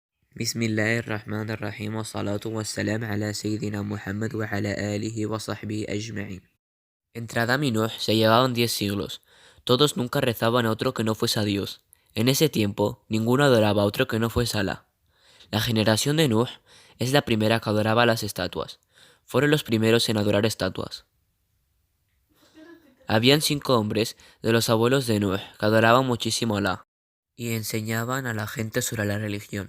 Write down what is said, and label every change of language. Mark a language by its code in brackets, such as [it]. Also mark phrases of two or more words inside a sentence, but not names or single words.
[ar] بسم الله الرحمن الرحيم والصلاة والسلام على سيدنا Muhammad وعلى آله وصحبه أجمعين. [es] Entre Adán y Nuh se llevaban 10 siglos. Todos nunca rezaban a otro que no fuese a Dios. En ese tiempo, ninguno adoraba a otro que no fuese Alá. La generación de Nuh es la primera que adoraba las estatuas. Fueron los primeros en adorar estatuas. Habían 5 hombres de los abuelos de Nuh que adoraban muchísimo a Alá y enseñaban a la gente sobre la religión.